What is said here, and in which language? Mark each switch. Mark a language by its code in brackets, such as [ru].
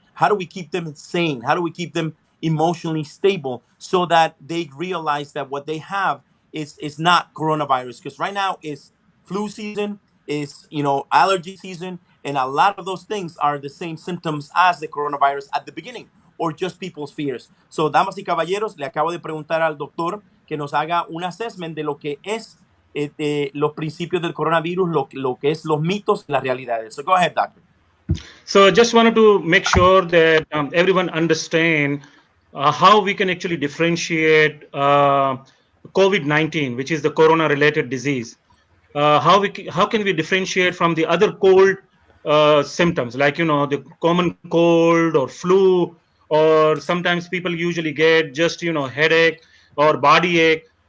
[en] How do we keep them sane? How do we keep them emotionally stable so that they realize that what they have is not coronavirus? Because right now is flu season, is allergy season, and a lot of those things are the same symptoms as the coronavirus at the beginning, or just people's fears. [es] So, damas y caballeros, le acabo de preguntar al doctor que nos haga un assessment de lo que es los principios del coronavirus, lo que es los mitos y las realidades. [en] So go ahead, doctor. So just wanted to make sure that everyone understand how we can actually differentiate COVID-19, which is the corona-related disease. How can we differentiate from the other cold symptoms, like the common cold or flu, or sometimes people usually get just headache or body ache.